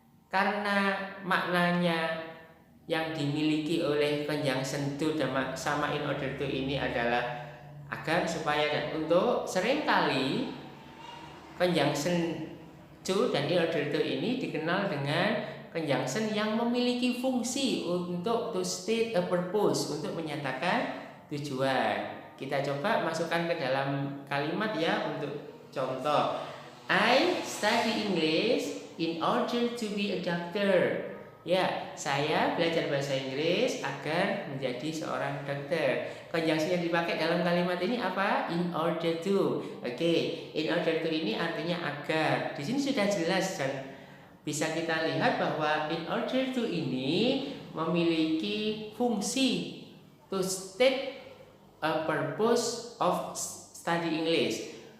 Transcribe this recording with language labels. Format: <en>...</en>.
<id>Karena maknanya yang dimiliki oleh conjunction to sama in order to ini adalah agar, supaya, dan untuk, seringkali conjunction to dan in order to ini dikenal dengan conjunction yang memiliki fungsi untuk</id> <en>to state a purpose,</en> <id>untuk menyatakan tujuan. Kita coba masukkan ke dalam kalimat ya untuk contoh.</id> <en>I study English in order to be a doctor.</en> <id>Ya, saya belajar bahasa Inggris agar menjadi seorang dokter. Konjungsi yang dipakai dalam kalimat ini apa? In order to. Oke, in order to ini artinya agar. Di sini sudah jelas dan bisa kita lihat bahwa in order to ini memiliki fungsi</id> <en>to state a purpose of study English.</en>